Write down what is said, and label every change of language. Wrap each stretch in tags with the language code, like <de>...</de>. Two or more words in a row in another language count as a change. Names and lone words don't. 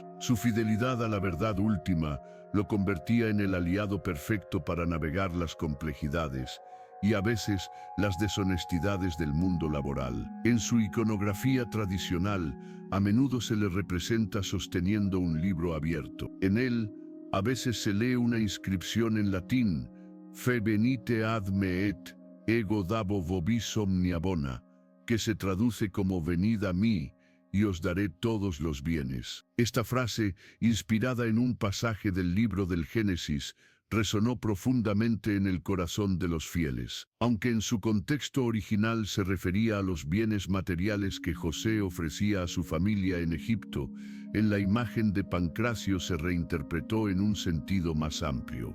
<es>Su fidelidad a la verdad última lo convertía en el aliado perfecto para navegar las complejidades y a veces las deshonestidades del mundo laboral. En su iconografía tradicional, a menudo se le representa sosteniendo un libro abierto. En él, a veces se lee una inscripción en latín,</es> <la>Fe venite ad me et, ego dabo vobis omnia bona,</la> <es>que se traduce como venid a mí, y os daré todos los bienes. Esta frase, inspirada en un pasaje del libro del Génesis, resonó profundamente en el corazón de los fieles. Aunque en su contexto original se refería a los bienes materiales que José ofrecía a su familia en Egipto, en la imagen de Pancracio se reinterpretó en un sentido más amplio.</es>